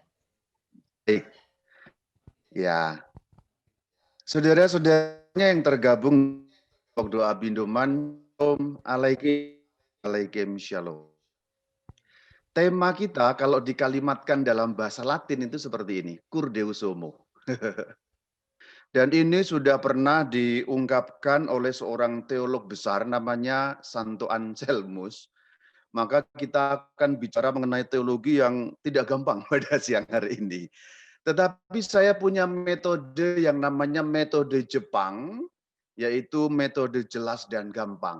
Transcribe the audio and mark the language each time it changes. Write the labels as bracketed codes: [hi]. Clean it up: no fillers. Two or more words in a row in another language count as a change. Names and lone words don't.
[id] Baik. Ya. Saudara-saudaranya yang tergabung doa bindoman, [ar] عليكم سلام. [id] Tema kita kalau dikalimatkan dalam bahasa Latin itu seperti ini, [la] cur deus homo. [id] Dan ini sudah pernah diungkapkan oleh seorang teolog besar namanya Santo Anselmus. Maka kita akan bicara mengenai teologi yang tidak gampang pada siang hari ini. Tetapi saya punya metode yang namanya metode Jepang, yaitu metode jelas dan gampang.